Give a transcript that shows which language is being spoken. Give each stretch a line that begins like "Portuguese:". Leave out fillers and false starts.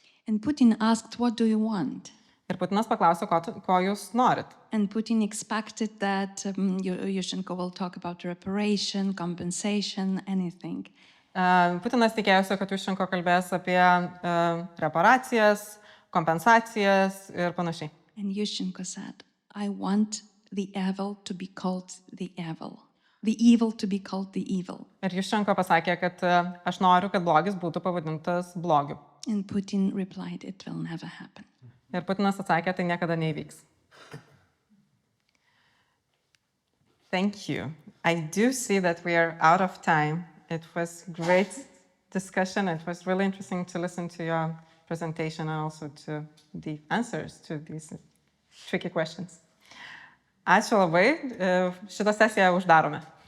English: And Putin asked, what do you want?
Lithuanian: Ir Putinas paklausė, ko jūs norit.
English: And Putin expected that Yushchenko will talk about reparation, compensation, anything.
Lithuanian: Putinas tikėjosi, kad Yushchenko kalbės apie reparacijas, kompensacijas ir panašiai.
English: And Yushchenko said, I want the evil to be called the evil. The evil to be called the evil.
Lithuanian: Ir Yushchenko pasakė, kad aš noriu, kad blogis būtų pavadintas blogiu.
English: And Putin replied, it will never happen.
Lithuanian: Ir Putinas atsakė, tai niekada neįvyks.
English: Thank you. I do see that we are out of time. It was great discussion. It was really interesting to listen to your presentation and also to the answers to these tricky questions.
Lithuanian: Ačiū labai. Šitą sesiją uždarome.